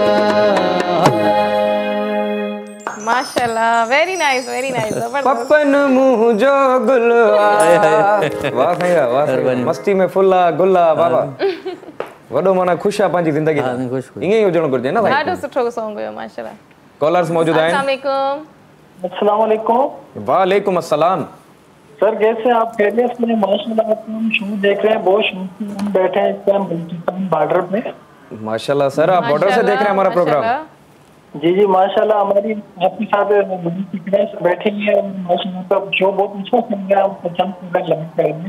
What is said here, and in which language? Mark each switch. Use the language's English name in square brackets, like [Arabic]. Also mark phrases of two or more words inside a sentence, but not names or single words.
[English] माशाल्लाह very nice [Sindhi] पपन मुंह जो गुलवा वाह भैया वाह मस्ती में फुल्ला गुल्ला बाबा वडो माना खुश आ पंहिंजी जिंदगी ईअं ई हुजणो घुरिजे न भाई ॾाढो सुठो सॉन्ग हुयो माशाल्लाह कॉलर्स मौजूद आहिनि [Arabic] السلام عليكم وعليكم السلام [Urdu] سر کیسے آپ خیریت سے ماشاءاللہ آپ شو دیکھ رہے ہیں بہت شوق سے ہم بیٹھے ہیں اس ٹائم بلتستان بارڈر پے ماشاءاللہ سر آپ بارڈر سے دیکھ رہے ہیں ہمارا پروگرام جی جی ماشاءاللہ ہماری آپ کے ساتھ بیٹھے ہیں ماشاءاللہ کا شو بہت اچھا چل رہا ہے پسند کر رہے ہیں